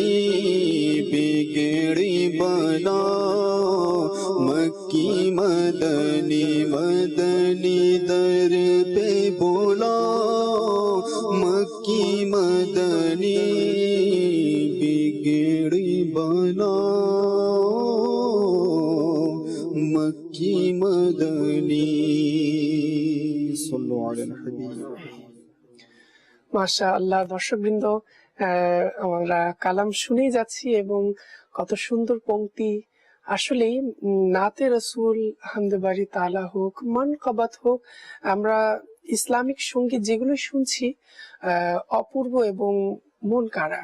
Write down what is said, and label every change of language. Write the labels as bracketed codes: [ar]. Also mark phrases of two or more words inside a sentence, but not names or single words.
[ur] بگڑی بناؤ مکی مدنی مدنی در پہ بلاؤ مکی مدنی بگڑی بناؤ مکی مدنی [ar] صلو علی الحبیب [bn] মাশাআল্লাহ। দর্শকবৃন্দ, আমরা কালাম শুনেই যাচ্ছি এবং কত সুন্দর পংক্তি। আসলেই নাতে রসুল হামদে বাড়ি তালা হোক মানকাবাত হোক, আমরা ইসলামিক সঙ্গীত যেগুলো শুনছি অপূর্ব এবং মন কাড়া।